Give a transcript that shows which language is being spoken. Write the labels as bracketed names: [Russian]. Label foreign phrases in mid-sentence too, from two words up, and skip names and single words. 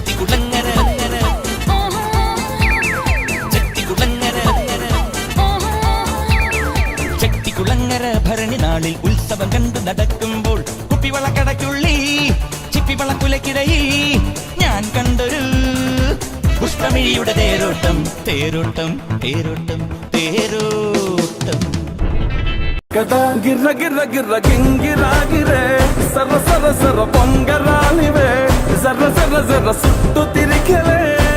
[Malayalam] ചെട്ടിക്കുളങ്ങര ഭരണി നാളിൽ ഉത്സവം കണ്ടു നടക്കുമ്പോൾ കുപ്പിവളക്കടക്കുള്ളി ചിപ്പിവളക്കുലക്കിടയിൽ ഞാൻ കണ്ടൊരു പുഷ്പമിഴിയുടെ തേരോട്ടം തേരോട്ടം തേരോട്ടം തേരോട്ടം [Telugu] గిర్ర గిర్ర గిర్ర గింగిరాగిరే సర్ర సర్ర సర్ర పొంగరాలివే జర్ర జర్ర జర్ర సుట్టు తిరిగలే